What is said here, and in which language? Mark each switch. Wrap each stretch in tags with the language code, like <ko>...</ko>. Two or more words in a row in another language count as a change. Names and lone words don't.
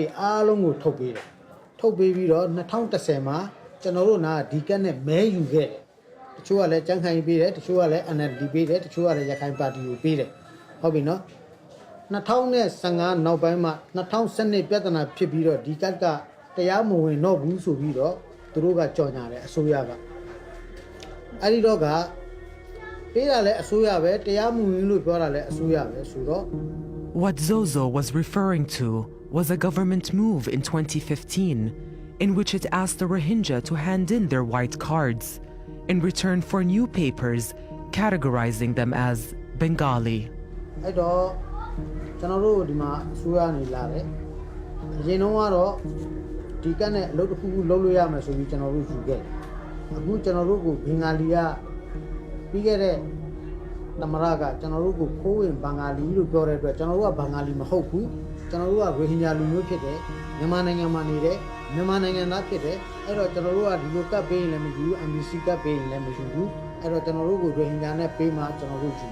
<my>အားလုံးကိုထုတ်ပေးတယ်ထုတ်ပေးပြီးတော့2010မှာကျွန်တော်တို့နာဒီကတ်နဲ့မဲယူခဲ့တယ်တချို့ကလည်းကြမ်းခိုင်ပေးတယ်တချို့ကလည်း NLD ပေးတယ်တချို့ကလည်းရခိုင်ပါတီကိုပေးတယ်ဟုတ်ပြီနော်2015နောက်ပိုင်းမှာ2012ပြဿနာဖြစ်ပြီးတော့ဒီကတ်ကတရားမဝင်တော့ဘူးဆိုပြီးတော့သူတို့ကကြော်ညာတယ်အစိုးရကအဲ့ဒီတော့ကပေးတာလည်းအစိုးရပဲတရားမဝင်လို့ပြောတာလည်းအစိုးရပဲဆိုတော့</my> <en>What Zozo was referring to was a government move in 2015 in which it asked the Rohingya to hand in their white cards in return for new papers categorizing them as Bengali.</en> <my>အဲ့တော့ကျွန်တော်တို့ဒီမှာအစိုးရနေလာတယ်အရင်တော့ကတော့ဒီကတ်နဲ့အလုပ်တစ်ခုခုလုပ်လို့ရမယ်ဆိုပြီးကျွန်တော်တို့ယူခဲ့တယ်အခုကျွန်တော်တို့ကိုဘင်္ဂါလီကပြီးခဲ့တဲ့သမရကကျွန်တော်တို့ကိုခိုးဝင်ဘင်္ဂါလီလို့ပြောတဲ့အတွက်ကျွန်တော်တို့ကဘင်္ဂါလီမဟုတ်ဘူးကျွန်တော်တို့ကရိုဟင်ဂျာလူမျိုးဖြစ်တယ်မြန်မာနိုင်ငံမှာနေတယ်မြန်မာနိုင်ငံသားဖြစ်တယ်အဲ့တော့ကျွန်တော်တို့ကဒီလိုကတ်ပေးရင်လည်းမယူဘူး MBC ကတ်ပေးရင်လည်းမယူဘူးအဲ့တော့ကျွန်တော်တို့ကိုရိုဟင်ဂျာနဲ့ပေးမှကျွန်တော်တို့ယူ</my>